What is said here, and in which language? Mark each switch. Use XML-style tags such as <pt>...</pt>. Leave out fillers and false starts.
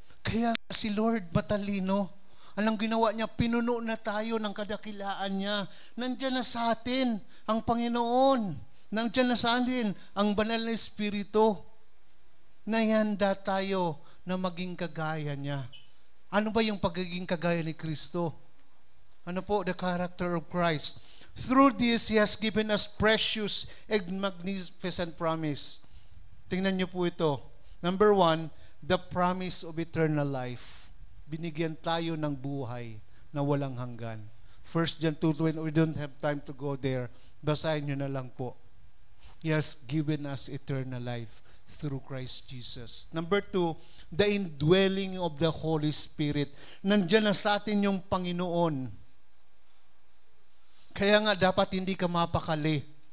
<tl>Kaya si Lord matalino. Anong ginawa niya? Pinuno na tayo ng kadakilaan niya. Nandiyan na sa atin ang Panginoon. Nandiyan na sa atin ang banal na Espiritu. Nahihanda tayo na maging kagaya niya. Ano ba yung pagiging kagaya ni Kristo? Ano po?</tl> <en>The character of Christ. Through this, He has given us precious and magnificent promise.</en> <tl>Tingnan niyo po ito.</tl> <en>Number 1, the promise of eternal life.</en> <tl>Binigyan tayo ng buhay na walang hanggan.</tl> <en>1 John 2:20, we don't have time to go there.</en> <tl>Basahin nyo na lang po.</tl> <en>He has given us eternal life through Christ Jesus. Number 2, the indwelling of the Holy Spirit.</en> <tl>Nandiyan na sa atin yung Panginoon. Kaya nga dapat hindi ka mapakali.</tl>